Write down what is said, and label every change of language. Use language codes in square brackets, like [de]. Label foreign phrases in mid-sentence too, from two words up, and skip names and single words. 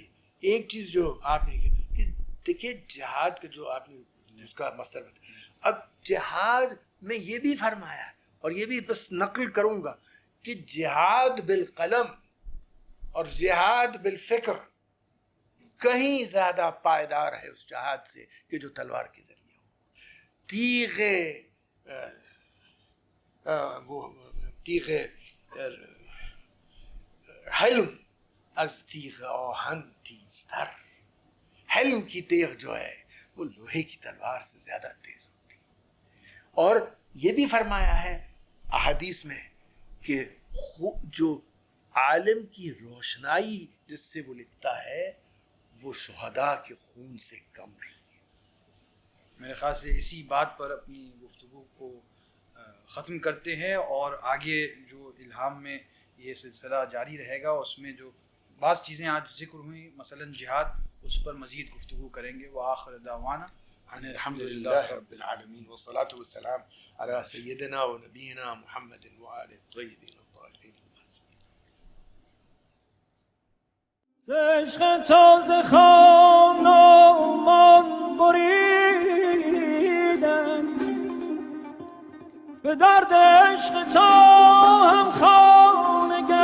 [ur] ایک چیز جو آپ نے کہا کہ دیکھیے جہاد کا جو آپ نے اس کا مصدر بتایا، اب جہاد میں یہ بھی فرمایا ہے، اور یہ بھی بس نقل کروں گا کہ جہاد بالقلم اور جہاد بالفکر کہیں زیادہ پائیدار ہے اس جہاد سے کہ جو تلوار کے ذریعے ہو. [fa] تیغ حلم از تیغ آہن تیزتر. [ur] حلم کی تیغ جو ہے وہ لوہے کی تلوار سے زیادہ تیز ہوتی ہے. اور یہ بھی فرمایا ہے احادیث میں کہ جو عالم کی روشنائی جس سے وہ لکھتا ہے وہ شہداء کے خون سے کم نہیں ہے. میرے خیال سے اسی بات پر اپنی گفتگو کو ختم کرتے ہیں اور آگے جو الہام میں یہ سلسلہ جاری رہے گا اس میں جو بعض چیزیں آج ذکر ہوئیں مثلا جہاد اس پر مزید گفتگو کریں گے. [ar] وآخر دعوانا الحمد للہ رب العالمین والصلاة والسلام علی سیدنا و نبینا محمد وآلہ الطیبین الطاہرین. [fa] عشق تازه خانمان بریدم به درد عشق تا هم خانه